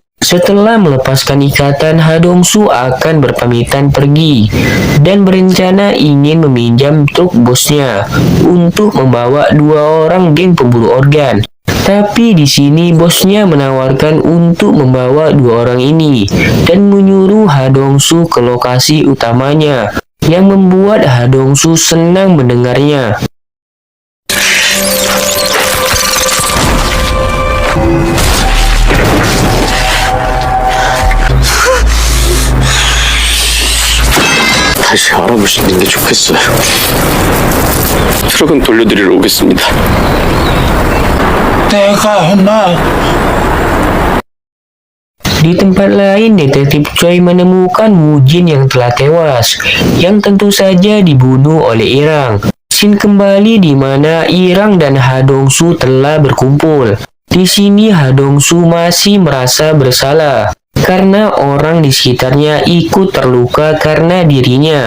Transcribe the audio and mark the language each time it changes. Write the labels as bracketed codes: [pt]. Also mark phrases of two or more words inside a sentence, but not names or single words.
[id] Setelah melepaskan ikatan, Ha Dong-soo akan berpamitan pergi dan berencana ingin meminjam truk bosnya untuk membawa 2 orang geng pemburu organ. Tapi di sini bosnya menawarkan untuk membawa 2 orang ini dan menyuruh Ha Dong-soo ke lokasi utamanya, yang membuat Ha Dong-soo senang mendengarnya. [ko] 다시 알아보시는 게 좋겠어요. 트럭은 돌려드리러 오겠습니다. 내가 했나? [id] Di tempat lain, detektif Choi menemukan Woo Jin yang telah tewas, yang tentu saja dibunuh oleh Irang. Scene kembali di mana Irang dan Ha Dong-soo telah berkumpul. Di sini Ha Dong-soo masih merasa bersalah karena orang di sekitarnya ikut terluka karena dirinya.